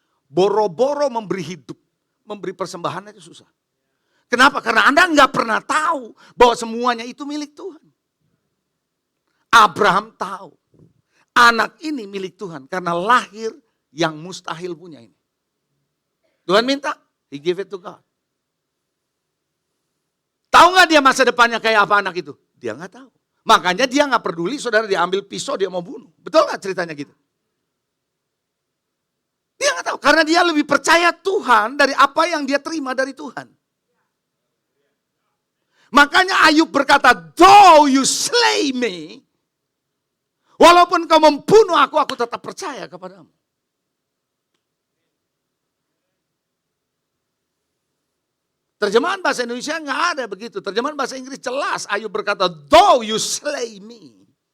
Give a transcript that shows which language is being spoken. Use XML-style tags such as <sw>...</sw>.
<id>Boro-boro memberi hidup, memberi persembahan itu susah. Kenapa? Karena Anda nggak pernah tahu bahwa semuanya itu milik Tuhan. Abraham tahu, anak ini milik Tuhan karena lahir yang mustahil punya ini. Tuhan minta,</id> <en>he give it to God.</en> <id>Tahu nggak dia masa depannya kayak apa anak itu? Dia nggak tahu. Makanya dia nggak peduli saudara diambil pisau dia mau bunuh. Betul nggak ceritanya gitu? Dia nggak tahu karena dia lebih percaya Tuhan dari apa yang dia terima dari Tuhan. Makanya Ayub berkata,</id> <en>though you slay me,</en> <id>walaupun kau membunuh aku tetap percaya kepadamu. Terjemahan bahasa Indonesia nggak ada begitu. Terjemahan bahasa Inggris jelas. Ayub berkata,</id> <en>though you slay me.</en>